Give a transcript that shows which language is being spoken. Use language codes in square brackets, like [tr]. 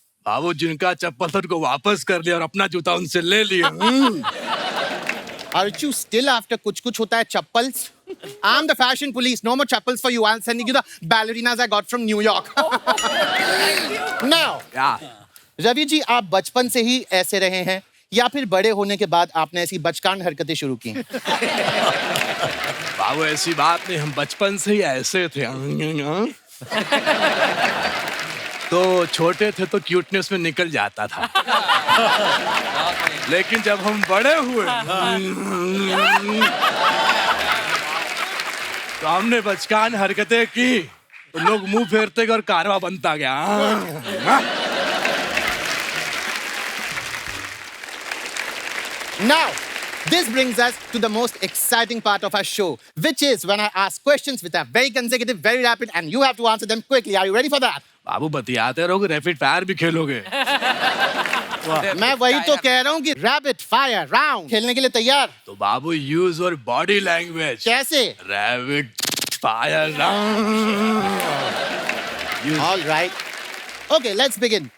[hi] बाबू जिनका चप्पल था उनको वापस कर लिया और अपना जूता उनसे ले लिया। [en] Aren't you still after [hi] कुछ होता है chappals? [en] I'm the fashion police. No more chappals for you. I'm sending you the ballerinas I got from New York. [hi] Now, Ravi ji, आप बचपन से ही ऐसे रहे हैं या फिर बड़े होने के बाद आपने ऐसी बचकान हरकतें शुरू की? बाबू ऐसी बात नहीं, हम बचपन से ही ऐसे थे। तो छोटे थे तो क्यूटनेस में निकल जाता था, लेकिन जब हम बड़े हुए तो हमने बचकान हरकतें की तो लोग मुंह फेरते गए और कारवा बनता गया। [en] Now, this brings us to the most exciting part of our show, which is when I ask questions which are very consecutive, very rapid, and you have to answer them quickly. Are you ready for that? [hi] बाबू बतियाते रहोगे, rapid fire भी खेलोगे। मैं वही तो कह रहा हूँ कि रैपिड फायर राउंड खेलने के लिए तैयार? [en] तो बाबू use your body language. [hi] कैसे? [en] Rapid fire round. All right. Okay, let's begin.